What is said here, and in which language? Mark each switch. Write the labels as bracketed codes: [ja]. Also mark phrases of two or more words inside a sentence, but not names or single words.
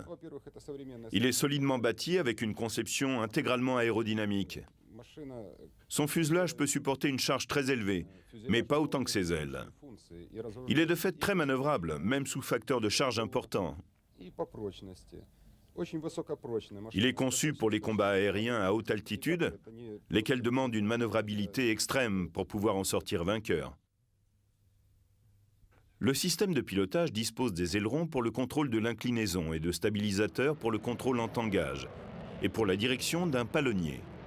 [fr] Il est solidement bâti avec une conception intégralement aérodynamique. Son fuselage peut supporter une charge très élevée, mais pas autant que ses ailes. [ru] функции и разгружать [fr] Il est de fait très manœuvrable, même sous facteur de charge important. [ru] и по прочности. Очень высокопрочная [fr] Il est [ru] машина. [fr] conçu pour les combats aériens à haute altitude, lesquels demandent une manœuvrabilité extrême pour pouvoir en sortir vainqueur. Le système de pilotage dispose des ailerons pour le contrôle de l'inclinaison et de stabilisateurs pour le contrôle en tangage, et pour la direction d'un palonnier.